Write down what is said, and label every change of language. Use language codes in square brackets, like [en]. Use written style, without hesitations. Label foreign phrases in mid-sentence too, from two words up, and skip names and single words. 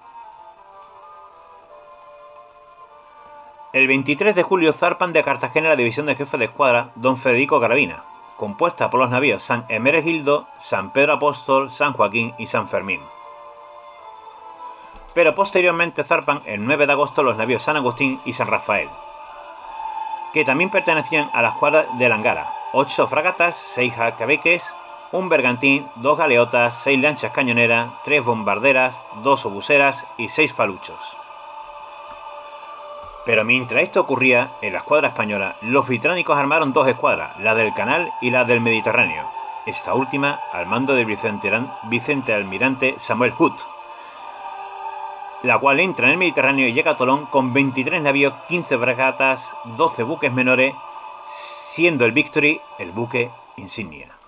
[es] El 23 de julio zarpan de Cartagena la división de jefe de escuadra don Federico Gravina, compuesta por los navíos San Hermenegildo, San Pedro Apóstol, San Joaquín y San Fermín. Pero posteriormente zarpan el 9 de agosto los navíos San Agustín y San Rafael, que también pertenecían a la escuadra de la Angara: 8 fragatas, 6 jabeques, 1 bergantín, 2 galeotas, 6 lanchas cañoneras, 3 bombarderas, 2 obuseras y 6 faluchos. Pero mientras esto ocurría, en la escuadra española, los británicos armaron 2 escuadras, la del Canal y la del Mediterráneo, esta última al mando del vicealmirante Samuel Hood, la cual entra en el Mediterráneo y llega a Tolón con 23 navíos, 15 fragatas, 12 buques menores, siendo el Victory el buque insignia.